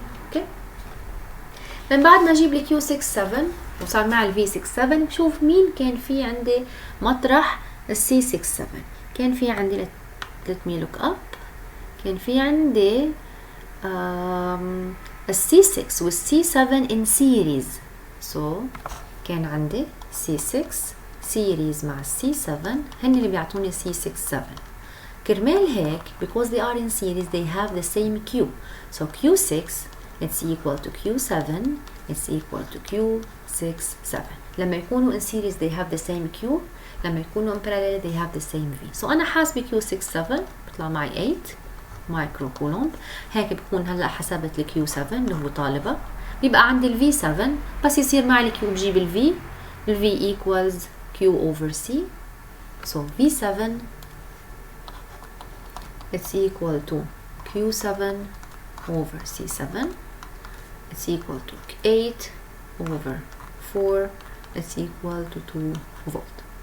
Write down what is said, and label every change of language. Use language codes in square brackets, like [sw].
[ar] okay من بعد ما اجيب لي Q67 وصار مع ال V67 بشوف مين كان في عندي مطرح ال C67. كان في عندي [en] let me look up. [ar] كان في عندي ال C6 وال C7 in series. so كان عندي C6 series مع C7 هن اللي بيعطوني C67. كرمال هيك [en] because they are in series they have the same Q. so Q6 it's equal to Q7 it's equal to Q67. [ar] لما يكونوا [en] in series they have the same Q. [ar] لما يكونوا [en] in parallel they have the same V. [ar] so أنا حاسبة Q67 بطلع معي 8 مايكرو كولومب. هيك بكون هلا حسبت ال Q7 اللي هو طالبة. بيبقى عندي ال V7 بس يصير معي ال Q بجيب ال V. [en] ال V equals Q over C. so V7 it's equal to Q7 over C7 it's equal to 8 over 4 it's equal to 2 volt.